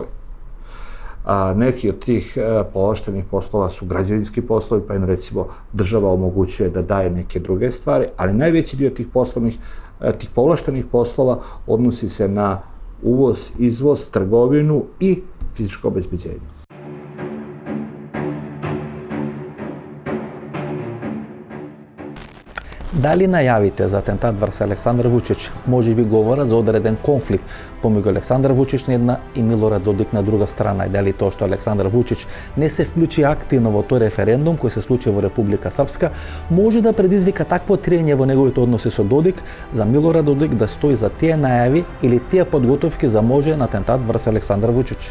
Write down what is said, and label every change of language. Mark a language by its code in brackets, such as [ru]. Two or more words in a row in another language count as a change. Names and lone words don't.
[sr] Neki od tih povlaštenih poslova su građevinski poslovi, pa im recimo država omogućuje da daje neke druge stvari, ali najveći dio tih povlaštenih poslova odnosi se na uvoz, izvoz, trgovinu i fizičko obezbeđenje. [mk] Дали најавите за атентат врз Александар Вучич може би говорат за одреден конфликт помеѓу Александар Вучич на една и Милорад Додик на друга страна, и дали тоа што Александар Вучич не се вклучи активно во тој референдум кој се случи во Република Српска може да предизвика такво триење во неговите односи со Додик за Милорад Додик да стои за тие најави или тие подготовки за можен атентат врз Александар Вучич.